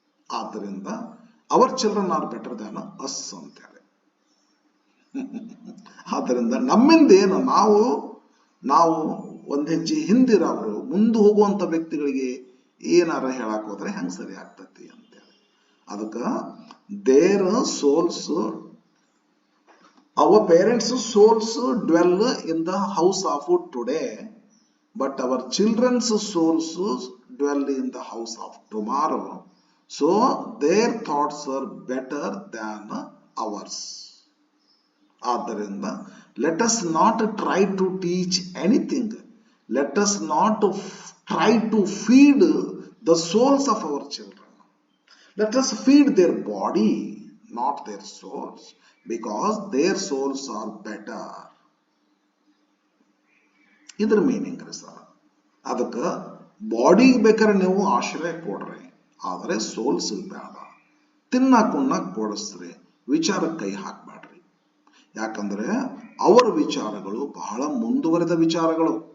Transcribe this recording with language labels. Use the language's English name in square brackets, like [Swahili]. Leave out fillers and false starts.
[Kannada] ಆದ್ದರಿಂದ [English] our children are better than us [Kannada] ಅಂತ ಹೇಳಿ. ಆದ್ದರಿಂದ ನಮ್ಮಿಂದ ಏನು, ನಾವು ಒಂದ್ ಹೆಜ್ಜೆ ಹಿಂದಿರೋರು ಮುಂದೆ ಹೋಗುವಂತ ವ್ಯಕ್ತಿಗಳಿಗೆ ಏನಾರ ಹೇಳಕ್ ಹೋದ್ರೆ ಹೆಂಗ್ ಸರಿ ಆಗ್ತತಿ ಅಂತೇಳಿ. ಅದಕ್ಕ [English] Their souls, our parents' souls dwell in the house of today, but our children's souls dwell in the house of tomorrow. So their thoughts are better than ours. [Kannada] ಆದ್ದರಿಂದ [English] let us not try to teach anything. Let us not try to feed the souls of our children. Let us feed their body, not their souls, because their souls are better. [Kannada] ಇದ್ರ meaning ರೀ sir. ಅದಕ್ಕೆ ಬಾಡಿಗೆ ಬೇಕಾದ್ರೆ ನೀವು ಆಶ್ರಯ ಕೊಡ್ರಿ, ಆದರೆ souls ಬೇಡ. ತಿನ್ನಕ್ ಉಣ್ಣಕ್ ಕೊಡಿಸ್ರಿ, ವಿಚಾರಕ್ಕೆ ಕೈ ಹಾಕ್ಬೇಡ್ರಿ. ಯಾಕಂದ್ರೆ ಅವರ ವಿಚಾರಗಳು ಬಹಳ ಮುಂದುವರೆದ ವಿಚಾರಗಳು.